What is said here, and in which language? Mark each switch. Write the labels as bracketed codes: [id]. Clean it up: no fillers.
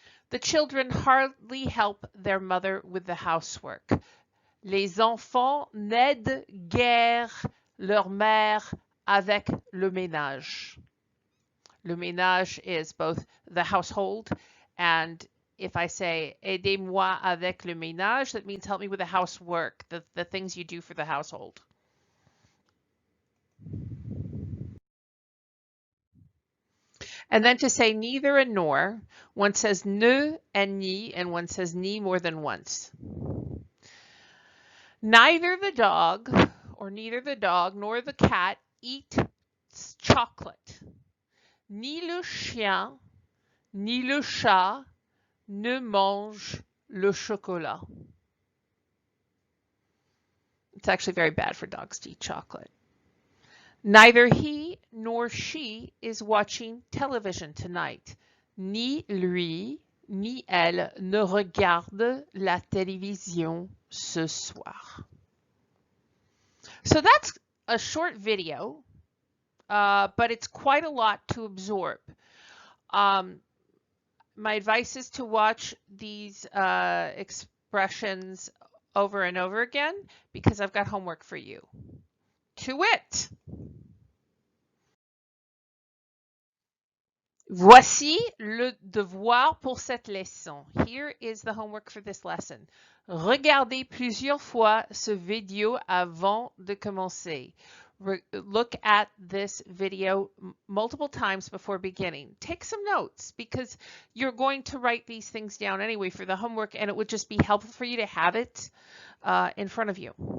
[en] The children hardly help their mother with the housework. [fr] Les enfants n'aident guère leur mère avec le ménage. [en] Le ménage is both the household, and if I say [fr] aidez-moi avec le ménage, [en] that means help me with the housework, the things you do for the household. And then to say neither and nor, one says ne and ni, and one says ni more than once. Neither the dog nor the cat eat chocolate. [fr] Ni le chien, ni le chat ne mange le chocolat. [en] It's actually very bad for dogs to eat chocolate. Neither he nor she is watching television tonight. [fr] Ni lui, ni elle ne regarde la télévision ce soir. [en] So that's a short video, but it's quite a lot to absorb. My advice is to watch these expressions over and over again, because I've got homework for you. To wit, [fr] voici le devoir pour cette leçon. [en] Here is the homework for this lesson. [fr] Regardez plusieurs fois ce vidéo avant de commencer. [en] Look at this video multiple times before beginning. Take some notes, because you're going to write these things down anyway for the homework, and it would just be helpful for you to have it in front of you.